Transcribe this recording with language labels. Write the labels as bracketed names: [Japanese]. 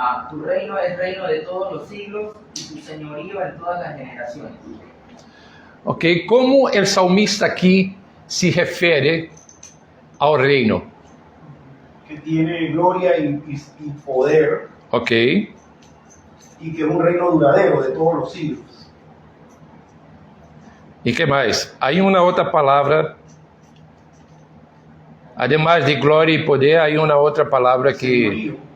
[Spanish] Tu reino es reino de todos los siglos y tu señorío en todas las generaciones. [Portuguese] Ok, como o salmista aqui se refere ao reino? [Spanish] Que tiene gloria y poder. Ok. Y que es un reino duradero de todos los siglos. [Portuguese] E que mais? Há uma outra palavra, [Spanish] además de [Portuguese] glória e poder, há uma outra palavra que...